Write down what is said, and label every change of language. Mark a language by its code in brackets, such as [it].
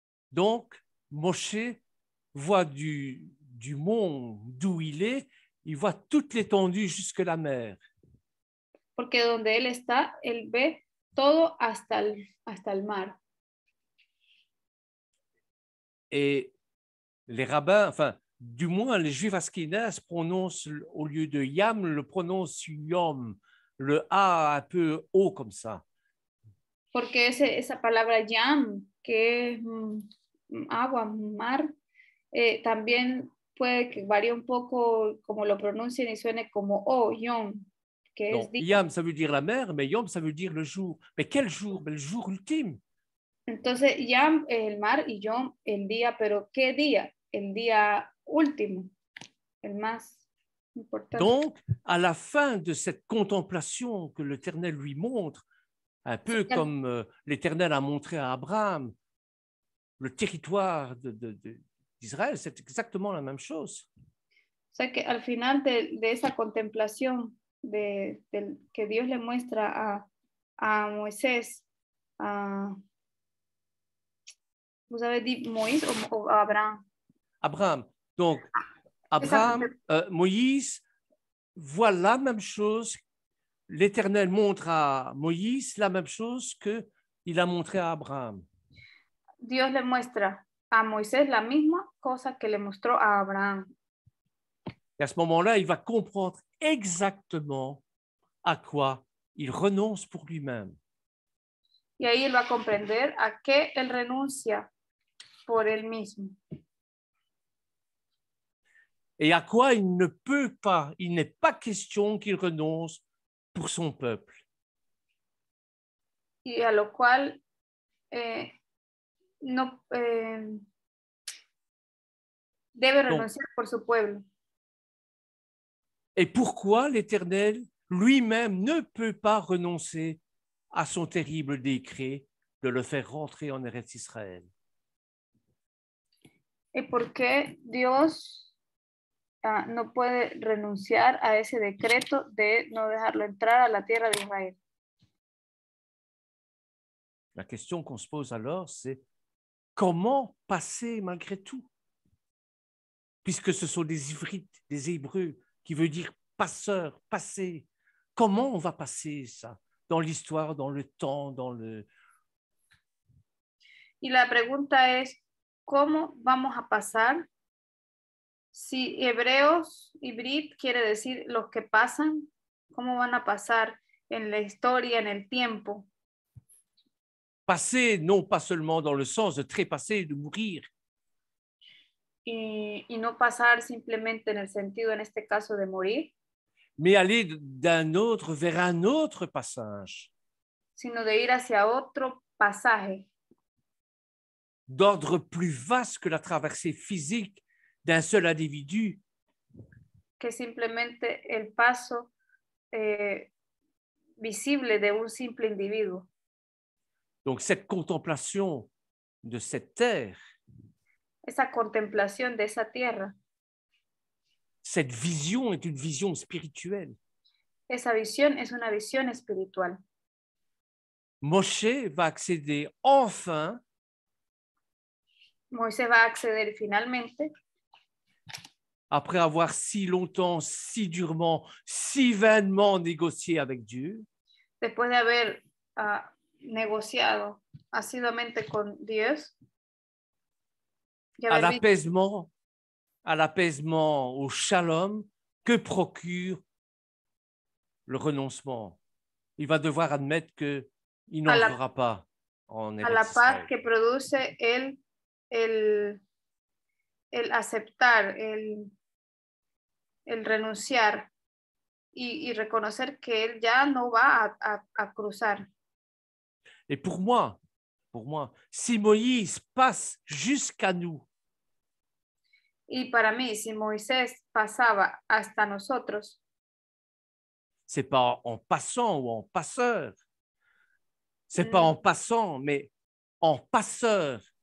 [fr] Donc, Moshe voit du mont d'où il est, il voit toute l'étendue jusque la mer. [es] Porque donde él está, él ve todo hasta el mar. [fr] Et les rabbins, enfin, du moins les juifs askénazes prononcent, au lieu de Yam, le prononcent Yom, le A un peu haut comme ça. [es] Porque esa palabra Yam, que es agua, mar, también puede que varíe un poco como lo pronuncien y suene como Yom. [fr] Donc, Yam, ça veut dire la mer, mais Yom, ça veut dire le jour. Mais quel jour? Le jour ultime. [es] Entonces, Yam es el mar y Yom el día, pero ¿qué día? El día último, el más importante. [fr] Donc, à la fin de cette contemplation que l'Éternel lui montre, un peu comme l'Éternel a montré à Abraham, le territoire d'Israël, c'est exactement la même chose. [es] O sea que al final de esa contemplación que Dios le muestra a Moisés, [fr] vous avez dit Moïse [es] o Abraham? [fr] Abraham. Donc, Abraham, Moïse voit la même chose. L'Éternel montre à Moïse la même chose qu'il a montré à Abraham. [es] Dios le muestra a Moisés la misma cosa que le mostró a Abraham. [fr] Et à ce moment-là, il va comprendre exactement à quoi il renonce pour lui-même. [es] Y ahí él va a comprender a qué él renuncia por él mismo. [fr] Et à quoi il ne peut pas, il n'est pas question qu'il renonce pour son peuple. [es] Y a lo cual no debe renunciar por su pueblo. [fr] Et pourquoi l'Éternel lui-même ne peut pas renoncer à son terrible décret de le faire rentrer en Eretz Israël? [es] ¿Y por qué Dios no puede renunciar a ese decreto de no dejarlo entrar a la tierra de Israel? [fr] La question qu'on se pose alors, c'est comment passer malgré tout? Puisque ce sont des Ivrites, des Hébreux, qui veut dire passeur, passer. Comment on va passer ça dans l'histoire, dans le temps, dans le... [es] Y la pregunta es, ¿cómo vamos a pasar? Si hebreos, hibrid quiere decir los que pasan, ¿cómo van a pasar en la historia, en el tiempo? [fr] Passer, non pas seulement dans le sens de trépasser, de mourir, [es] y no pasar simplemente en el sentido, en este caso, de morir, [fr] mais aller d'un autre vers un autre passage, [es] sino de ir hacia otro pasaje [fr] d'ordre plus vaste que la traversée physique d'un seul individu, [es] que simplemente el paso visible de un simple individuo. [fr] Donc cette contemplation de cette terre, [es] Esa contemplación de esa tierra, [fr] cette vision est une vision spirituelle. [es] esa visión es una visión espiritual. [fr] Moshe va accéder enfin [es] Moisés va a acceder finalmente, [fr] après avoir si longtemps, si durement, si vainement négocié avec Dieu, [es] después de haber negociado asiduamente con Dios, y [fr] à [es] haber visto [fr] l'apaisement, au shalom que procure le renoncement. Il va devoir admettre qu'il n'entrera pas en [es] a la [fr] Eretz Israël. [es] que produce el aceptar, el renunciar y reconocer que él ya no va a cruzar. [fr] Et pour moi, si Moïse passe jusqu'à nous, [es] Y para mí, si Moisés pasaba hasta nosotros, [fr] c'est pas en passant ou en passeur, c'est pas en passant, mais en passeur.